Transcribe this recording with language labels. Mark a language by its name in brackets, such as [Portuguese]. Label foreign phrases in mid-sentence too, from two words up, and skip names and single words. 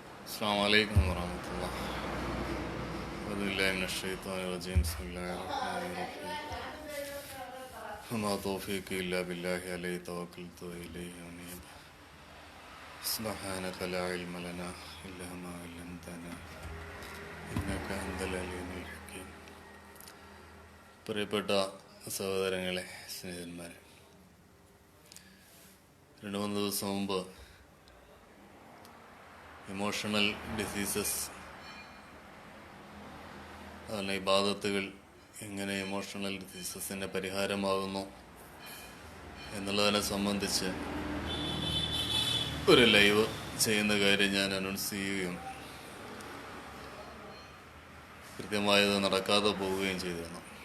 [Arabic] السلام عليكم ورحمة الله. أعوذ بالله من الشيطان الرجيم. بسم الله الرحمن الرحيم. وما توفيقي إلا بالله عليه توكلت وإليه أنيب. سبحانك لا علم لنا إلا ما علمتنا إنك أنت العليم الحكيم. [Malayalam] പ്രിയപ്പെട്ട സഹോദരങ്ങളെ, സ്നേഹിതന്മാരെ, 2-3 ദിവസം മുമ്പ് [English] emotional diseases, [Malayalam] അതുപോലെ ഇബാദത്തുകൾ എങ്ങനെ [English] emotional diseases [Malayalam] പരിഹാരമാകുന്നു എന്നുള്ളതിനെ സംബന്ധിച്ച് ഒരു ലൈവ് ചെയ്യുന്ന കാര്യം ഞാൻ അനൗൺസ് ചെയ്യുകയും കൃത്യമായത് നടക്കാതെ പോവുകയും ചെയ്തിരുന്നു.